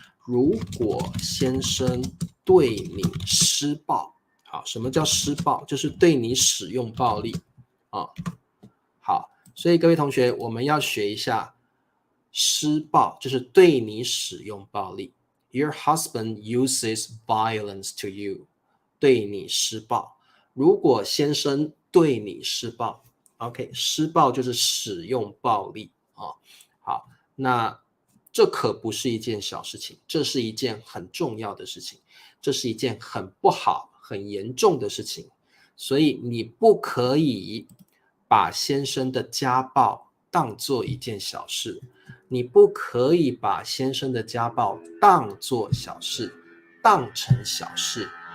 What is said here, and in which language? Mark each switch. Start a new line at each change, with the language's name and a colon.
Chinese: 如果先生对你施暴，好，什么叫施暴？就是对你使用暴力啊。好，所以各位同学，我们要学一下施暴，就是对你使用暴力。
English: Your husband uses violence to you，
Chinese: 对你施暴。如果先生对你施暴 ，OK， 施暴就是使用暴力啊。好，那这可不是一件小事情，这是一件很重要的事情，这是一件很不好、很严重的事情，所以你不可以把先生的家暴当做一件小事，你不可以把先生的家暴当做小事，当成小事。